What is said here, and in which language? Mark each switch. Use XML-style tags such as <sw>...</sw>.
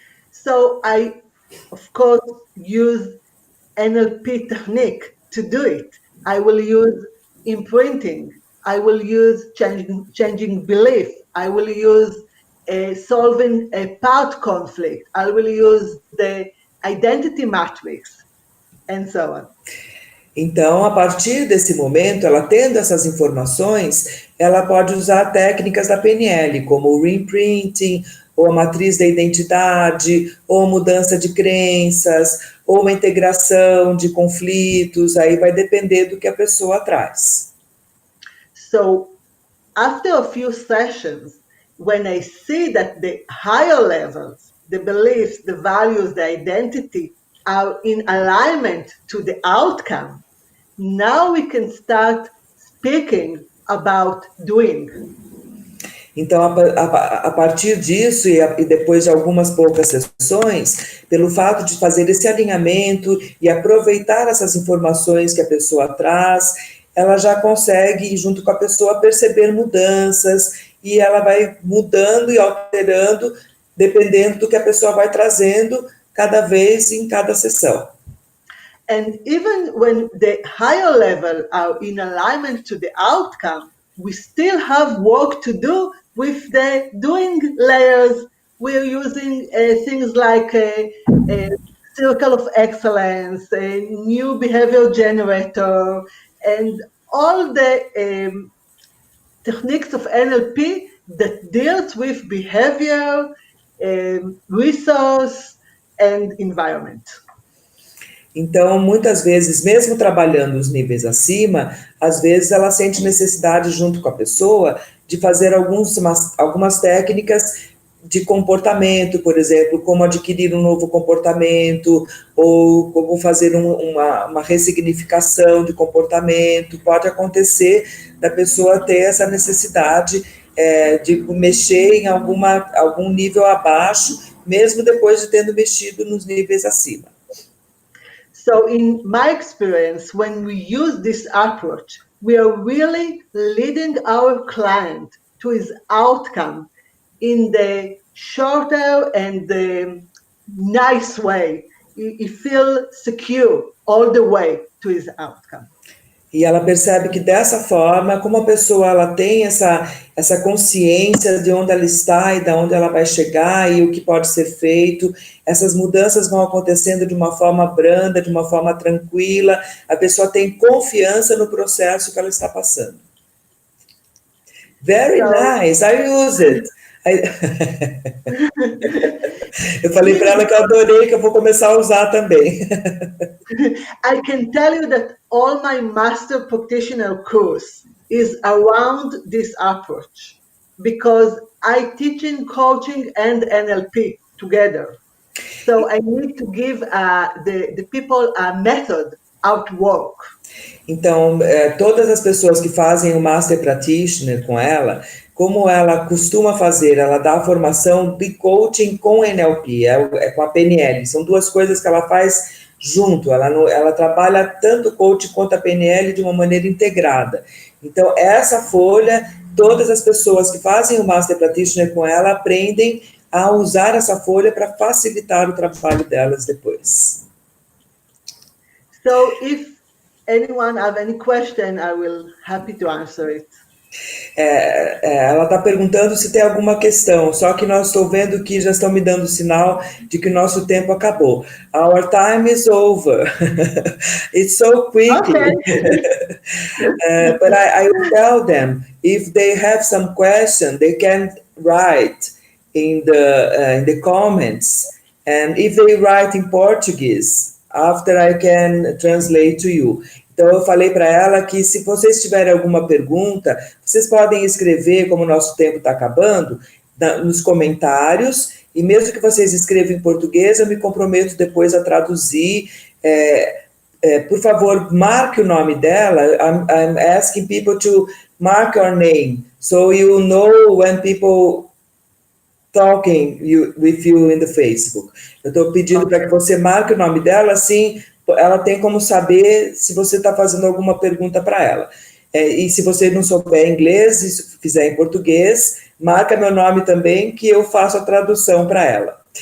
<en>So I, of course, use NLP technique to do it. I will use imprinting. I will use changing belief. I will use solving a part conflict. I will use the identity matrix, and so on.</en> <pt>Então, a partir desse momento, ela tendo essas informações, ela pode usar técnicas da PNL, como o reimprinting, ou a matriz da identidade, ou mudança de crenças, ou uma integração de conflitos, aí vai depender do que a pessoa traz.</pt> <en>So, after a few sessions, when I see that the higher levels, the beliefs, the values, the identity are in alignment to the outcome, now we can start speaking about doing.</en> <pt>Então, a partir disso, e depois de algumas poucas sessões, pelo fato de fazer esse alinhamento e aproveitar essas informações que a pessoa traz, ela já consegue, junto com a pessoa, perceber mudanças, e ela vai mudando e alterando, dependendo do que a pessoa vai trazendo, cada vez em cada sessão.</pt> <en>And even when the higher level are in alignment to the outcome, we still have work to do with the doing layers. We're using things like a circle of excellence, a new behavior generator, and all the techniques of NLP that deals with behavior, resource, and environment.</en> <pt>Então, muitas vezes, mesmo trabalhando os níveis acima, às vezes ela sente necessidade, junto com a pessoa, de fazer algumas técnicas de comportamento, por exemplo, como adquirir um novo comportamento, ou como fazer uma ressignificação de comportamento. Pode acontecer da pessoa ter essa necessidade de mexer em algum nível abaixo, mesmo depois de tendo mexido nos níveis acima.</pt> <en>So in my experience, when we use this approach, we are really leading our client to his outcome in the shorter and the nice way. He feels secure all the way to his outcome.</en> <pt>E ela percebe que dessa forma, como a pessoa ela tem essa consciência de onde ela está e de onde ela vai chegar e o que pode ser feito, essas mudanças vão acontecendo de uma forma branda, de uma forma tranquila, a pessoa tem confiança no processo que ela está passando.</pt> <en>Very nice, I use it.</en> <pt>Eu falei para ela que eu adorei, que eu vou começar a usar também.</pt> <en>I can tell you that all my master practitioner course is around this approach because I teach in coaching and NLP together. So I need to give the people a method how to work.</en> <pt>Então, todas as pessoas que fazem o Master Practitioner com ela, como ela costuma fazer, ela dá a formação de coaching com NLP, com a PNL, são duas coisas que ela faz junto, ela trabalha tanto o coaching quanto a PNL de uma maneira integrada. Então, essa folha, todas as pessoas que fazem o Master Practitioner com ela aprendem a usar essa folha para facilitar o trabalho delas depois.</pt> <en>So, if anyone have any question, I will happy to answer it.</en> <pt>Ela está perguntando se tem alguma questão, só que nós estou vendo que já estão me dando sinal de que o nosso tempo acabou.</pt> <en>Our time is over. It's so quickly. Okay. But I will tell them, if they have some question, they can write in the comments. And if they write in Portuguese, after I can translate to you.</en> <pt>Então, eu falei para ela que se vocês tiverem alguma pergunta, vocês podem escrever, como o nosso tempo está acabando, nos comentários, e mesmo que vocês escrevam em português, eu me comprometo depois a traduzir. Por favor, marque o nome dela.</pt> <en>I'm asking people to mark your name, so you know when people talking with you in the Facebook.</en> <pt>Eu estou pedindo para que você marque o nome dela, assim ela tem como saber se você está fazendo alguma pergunta para ela. E se você não souber inglês, e se fizer em português, marca meu nome também, que eu faço a tradução para ela.</pt>